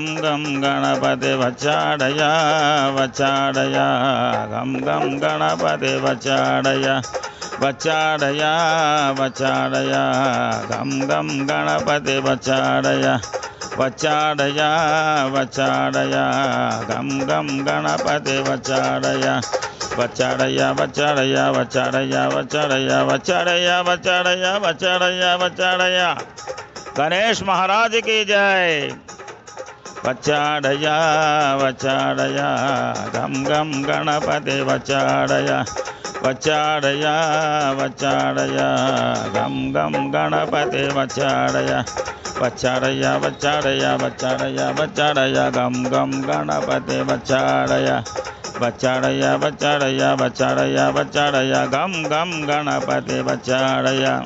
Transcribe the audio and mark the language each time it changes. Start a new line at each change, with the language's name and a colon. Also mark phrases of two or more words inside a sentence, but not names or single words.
Telugu: గం గణపతి వచ్చాడయ వచ్చాడయ గం గం గణపతి వచ్చాడయ వచ్చాడయ వచ్చాడయ గం గం గణపతి వచ్చాడయ వచ్చాడయ వచ్చాడయ గం గం గణపతి వచ్చాడయ వచ్చాడయ వచ్చాడయ వచ్చాడయ వచ్చాడయ వచ్చాడయ వచ్చాడయ వచ్చాడయ వచ్చాడయ
Hindi: गणेश महाराज की जय
Telugu: వచ్చాడయ వచ్చాడయ గం గం గణపతి వచ్చాడయ వచ్చాడయ వచ్చాడయ గం గం గణపతి వచ్చాడయ వచ్చాడయ వచ్చాడయ వచ్చాడయ వచ్చాడయ గం గం గణపతి వచ్చాడయ వచ్చాడయ వచ్చాడయ వచ్చాడయ వచ్చాడయ గం గం గణపతి వచ్చాడయ